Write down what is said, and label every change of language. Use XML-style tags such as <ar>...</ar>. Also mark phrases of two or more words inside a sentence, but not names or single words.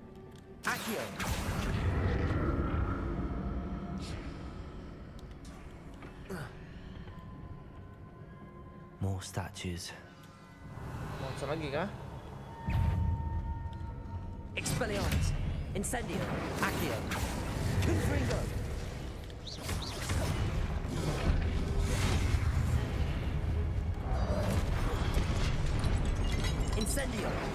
<en>Accio. More statues.</en> <id>Monster lagi kah?</id> <en>Expelliarmus. Incendio. Accio. Confringo. Incendio.</en>